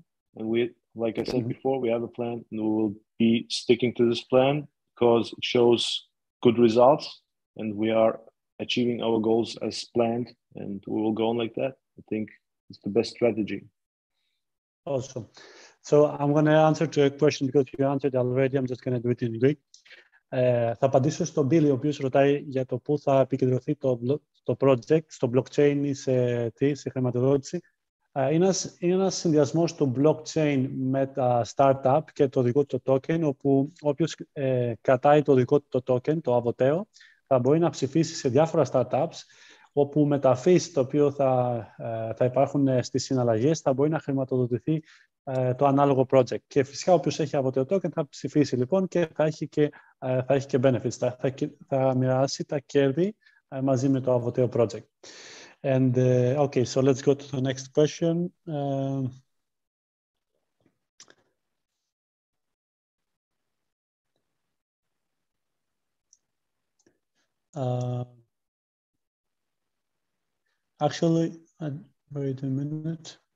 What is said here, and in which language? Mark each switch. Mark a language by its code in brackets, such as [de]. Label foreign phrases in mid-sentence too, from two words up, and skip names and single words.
[en] And we, like I said before, we have a plan, and we will be sticking to this plan because it shows good results, and we are achieving our goals as planned, and we will go on like that. I think it's the best strategy. Awesome. So I'm going to answer to a question because you answered already. I'm just going to do it in Greek. [el] Θα απαντήσω στον Billy, ο οποίος ρωτάει για το πού θα επικεντρωθεί το project, στο blockchain ή σε χρηματοδότηση. είναι ένας συνδυασμός του blockchain με τα startup και το δικό του token, όπου όποιος κρατάει το δικό του token, το Avoteo, θα μπορεί να ψηφίσει σε διάφορα startups, όπου με τα fees τα οποία θα υπάρχουν στις συναλλαγές θα μπορεί να χρηματοδοτηθεί το ανάλογο project. Και φυσικά όποιος έχει Avoteo token θα ψηφίσει λοιπόν και θα έχει και benefits, θα μοιράσει τα κέρδη μαζί με το Avoteo project. [en] And okay, so let's go to the next question. Actually, wait a minute.